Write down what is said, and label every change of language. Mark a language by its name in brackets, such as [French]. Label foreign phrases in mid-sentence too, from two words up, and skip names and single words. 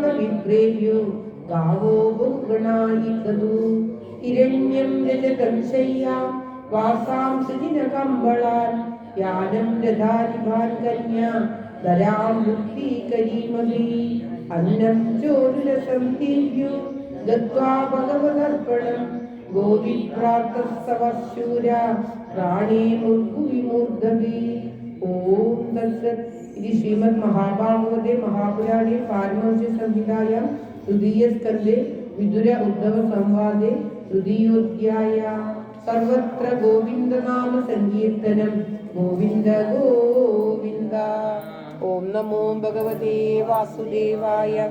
[Malayalam] വിപ്രേഭ്യോ ഗാവോ ബഹുഗണായികതു ഹിരണ്യം രജതം ശയ്യാം വാസാം സുജിനകമ്പളാൻ യാനം ദധാരിഭാൻ കന്യാ ധരാം മുക്തീകരീമഹി അന്നം ചോരുരസം തീര്യോ ദത്വാ ഭഗവദർപ്പണം ഗോവിപ്രാർത്ഥസ്തവശൂര പ്രാണേ മുർഗുവിമൂർധവി. ഓം തത്സത്. [Sanskrit] इति श्रीमद्महाभागवते महापुराणे पारमहंस्यसंहितायां तृतीयस्कन्धे विदुर उद्धव संवादे तृतीयोऽध्यायः। सर्वत्र गोविन्दनाम संकीर्तनं गोविन्द गोविन्द। ओम नमो भगवते वासुदेवाय।